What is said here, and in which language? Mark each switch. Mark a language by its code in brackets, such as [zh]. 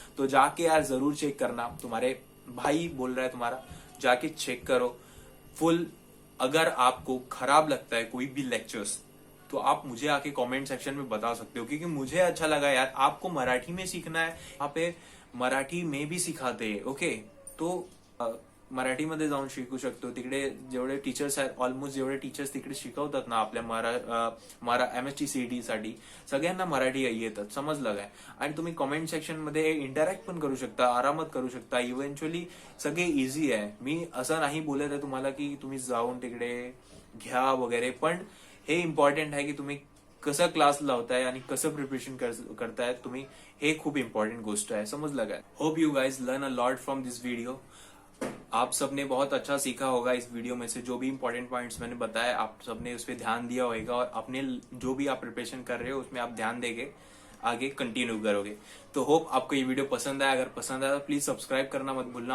[hi] तो जाके यार जरूर चेक करना, तुम्हारे भाई बोल रहा है तुम्हारा, जाके चेक करो फुल। अगर आपको खराब लगता है कोई भी लेक्चर्स, तो आप मुझे आके कमेंट सेक्शन में बता सकते हो, क्योंकि मुझे अच्छा लगा यार। आपको मराठी में सीखना है, यहाँ पे मराठी में भी सिखाते हैं, ओके। [mr] तो मराठीमध्ये जाऊन शिकू शकतो, तिकडे जेवढे टीचर्स आहेत, ऑलमोस्ट जेवढे टीचर्स तिकडे शिकवतात ना आपल्या एमएसटी सीईटी साठी, सगळ्यांना मराठी येतात, समजलं काय। आणि तुम्ही कमेंट सेक्शन मध्ये इंटरॅक्ट पण करू शकता, आरामात करू शकता, इव्हेंच्युअली सगळे इझी आहे। मी असं नाही बोलत आहे तुम्हाला की तुम्ही जाऊन तिकडे घ्या वगैरे, पण हे इम्पॉर्टंट आहे की तुम्ही कसं क्लास लावताय आणि कसं प्रिपरेशन करताय तुम्ही, हे खूप इम्पॉर्टंट गोष्ट आहे, समजलं काय। [en] Hope you guys learn a lot from this video. [hi] आप सबने बहुत अच्छा सीखा होगा इस वीडियो में से, जो भी इंपॉर्टेंट पॉइंट्स मैंने बताया आप सबने उस पर ध्यान दिया होगा, और अपने जो भी आप प्रिपरेशन कर रहे हो उसमें आप ध्यान देंगे, आगे कंटिन्यू करोगे। तो होप आपको ये वीडियो पसंद आया। अगर पसंद आया तो प्लीज सब्सक्राइब करना मत भूलना।